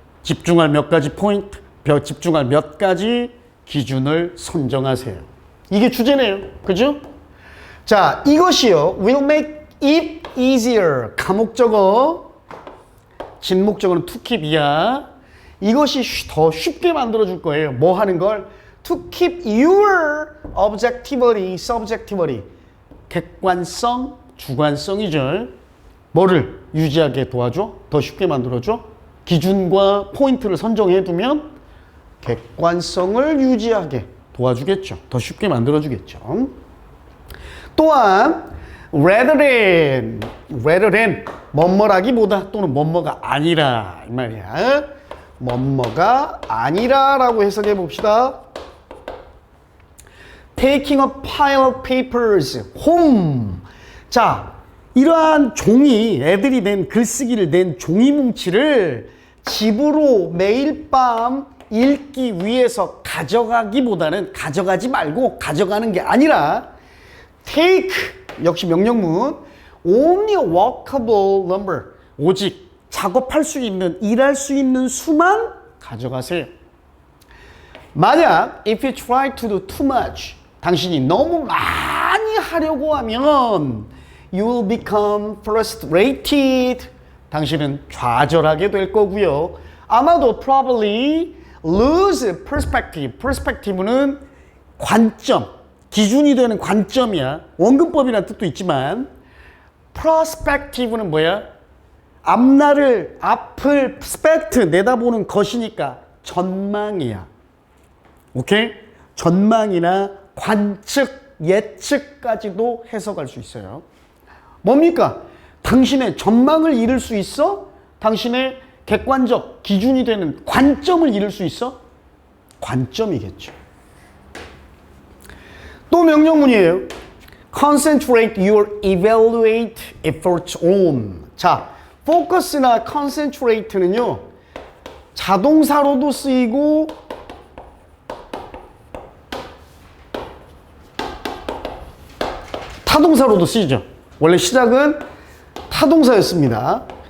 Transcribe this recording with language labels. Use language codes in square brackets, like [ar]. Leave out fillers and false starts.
[ko] 집중할 몇 가지 포인트, 집중할 몇 가지 기준을 선정하세요. 이게 주제네요. 그죠? 자, 이것이요. [en] will make it easier. [ko] 가목적어, 진목적어는 [en] to keep [ko] 이야. 이것이 더 쉽게 만들어줄 거예요. 뭐 하는 걸? [en] To keep your objectivity, subjectivity. [ko] 객관성, 주관성이죠. 뭐를 유지하게 도와줘? 더 쉽게 만들어줘? 기준과 포인트를 선정해두면 객관성을 유지하게 도와주겠죠. 더 쉽게 만들어주겠죠. 또한 [en] rather than [ko] 뭐뭐라기보다 또는 뭐뭐가 아니라 이 말이야. 뭐뭐가 아니라라고 해석해 봅시다. [en] Taking a pile of papers home. [ko] 자, 이러한 종이, 애들이 낸 글쓰기를 낸 종이 뭉치를 집으로 매일 밤 읽기 위해서 가져가기보다는 가져가지 말고 가져가는 게 아니라 take, 역시 명령문, [en] only a workable number, [ko] 오직 작업할 수 있는, 일할 수 있는 수만 가져가세요. 만약 [en] if you try to do too much, [ko] 당신이 너무 많이 하려고 하면 [en] you will become frustrated. [ko] 당신은 좌절하게 될 거고요. 아마도 [en] probably lose perspective. [ko] perspective는 관점, 기준이 되는 관점이야. 원근법이라는 뜻도 있지만 perspective는 뭐야? 앞날을, 앞을 스펙트 내다보는 것이니까 전망이야. 오케이? 전망이나 관측, 예측까지도 해석할 수 있어요. 뭡니까? 당신의 전망을 잃을 수 있어? 당신의 객관적 기준이 되는 관점을 잃을 수 있어? 관점이겠죠. 또 명령문이에요. [en] Concentrate your evaluate efforts on. [ko] 자, focus나 concentrate는요, 자동사로도 쓰이고 타동사로도 쓰이죠. 원래 시작은 타동사였습니다.